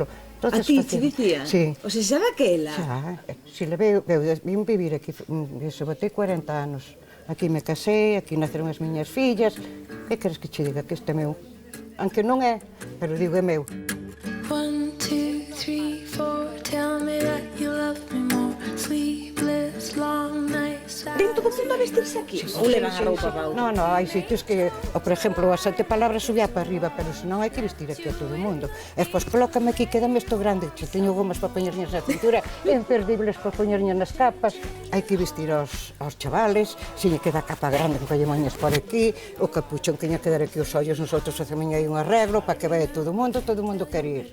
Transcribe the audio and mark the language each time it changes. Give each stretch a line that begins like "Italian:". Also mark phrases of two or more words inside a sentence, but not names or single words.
Galician: A ti, te dicían? Sí. O sea, xa daquela? Xa, si levei, vim vivir aquí, se botei 40 anos. Aquí me casei, aquí naceron as miñas fillas, e queres que che diga que este é meu? Aunque non é, pero digo é meu.
English: 1, 2, 3, 4, tell me that you love me more. Sleepless, long nights.
Galician: Ven todo o mundo a vestirse aquí? Ou levan a roupa para outra? Non, hai sitios que, por exemplo, as 7 palabras subía para arriba, pero senón hai que vestir aquí a todo o mundo. E despois colócame aquí, quédame isto grande, se teño gomas para poñerñas na cintura, imperdibles para poñerñas nas capas. Hai que vestir aos chavales, se lle queda a capa grande, que lle moñas por aquí, o capuchón que lle quedar aquí os ollos, nosotros facemos aí un arreglo para que vai todo o mundo quere ir.